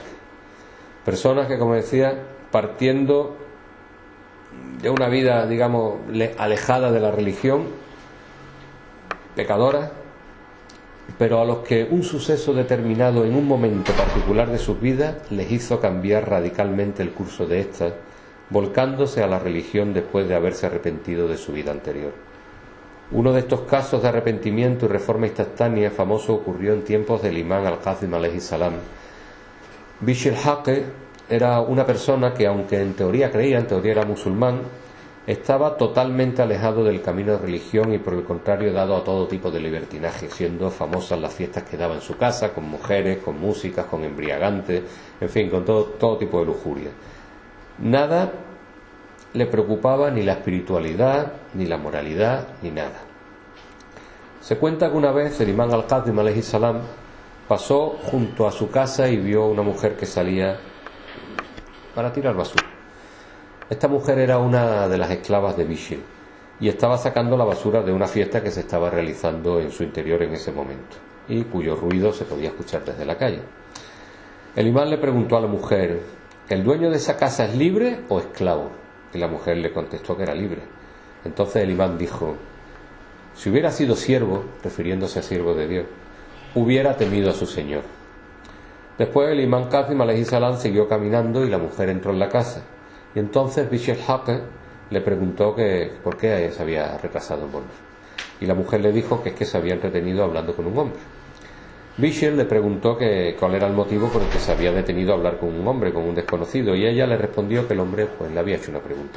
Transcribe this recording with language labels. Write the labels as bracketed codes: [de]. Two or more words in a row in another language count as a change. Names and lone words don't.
[es] Personas que, como decía, partiendo de una vida, digamos, alejada de la religión, pecadoras, pero a los que un suceso determinado en un momento particular de sus vidas les hizo cambiar radicalmente el curso de ésta, volcándose a la religión después de haberse arrepentido de su vida anterior. Uno de estos casos de arrepentimiento y reforma instantánea famoso ocurrió en tiempos del imán al-Qasim [ar] عليه السلام. [es] Bishr al-Haqq era una persona que, aunque en teoría creía, en teoría era musulmán, estaba totalmente alejado del camino de religión y por el contrario dado a todo tipo de libertinaje, siendo famosas las fiestas que daba en su casa, con mujeres, con músicas, con embriagantes, en fin, con todo tipo de lujuria. Nada le preocupaba, ni la espiritualidad, ni la moralidad, ni nada. Se cuenta que una vez el imán al-Qasim [ar] عليه السلام [es] pasó junto a su casa y vio una mujer que salía para tirar basura. Esta mujer era una de las esclavas de Bishr y estaba sacando la basura de una fiesta que se estaba realizando en su interior en ese momento y cuyo ruido se podía escuchar desde la calle. El imán le preguntó a la mujer: ¿el dueño de esa casa es libre o esclavo? Y la mujer le contestó que era libre. Entonces el imán dijo: si hubiera sido siervo, refiriéndose a siervo de Dios, hubiera temido a su señor. Después el imán Qasim [ar] عليه السلام [es] siguió caminando y la mujer entró en la casa. Y entonces Bishr al-Haqq le preguntó que por qué se había retrasado en volver. Y la mujer le dijo que es que se había entretenido hablando con un hombre. Bishr le preguntó que cuál era el motivo por el que se había detenido a hablar con un hombre, con un desconocido, y ella le respondió que el hombre pues le había hecho una pregunta.